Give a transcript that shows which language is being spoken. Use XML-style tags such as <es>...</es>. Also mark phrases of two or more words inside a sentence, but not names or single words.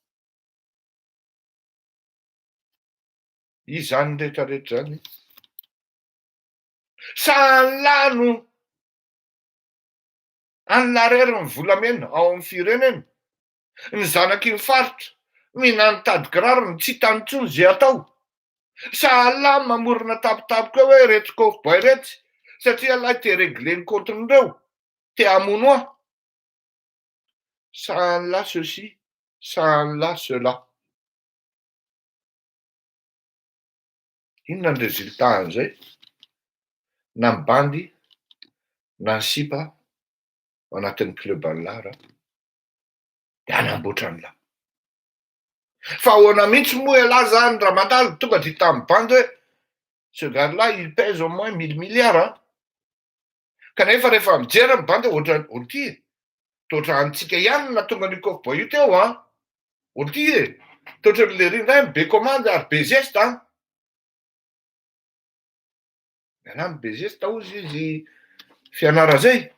<mg>Izany rehetrarehetra zany, sahala no anylarery ny volamena ao amin'ny firenena, ny zanaky ny faritra mihinany tady kirarony tsy hitany intsony zay atao, sahala mamorona tampotampoka hoe reto cow-boy reto, satria lahy te régler ny compte-ndreo, te hamono aho, sahala ceci, sahala cela. Inona ny résultat an'izay? Na ny bandy na ny sipa ao anatin'ny club any lahy de hanamboatra any lahy. Fa ahoana mihitsy moa ialahy zany raha mandalo tonga de hita amin'ny bandy hoe</mg> <fr>ce gars là il pèse au moins 1000 milliards,</fr> <mg>Kanefa rehefa mijery ny bandy ohatra ty toatra antsika ihany na tonga Nikofo io teo ty toatra le rinray be commande ary be geste Mialamy be geste ozy izy fianara zay.</mg>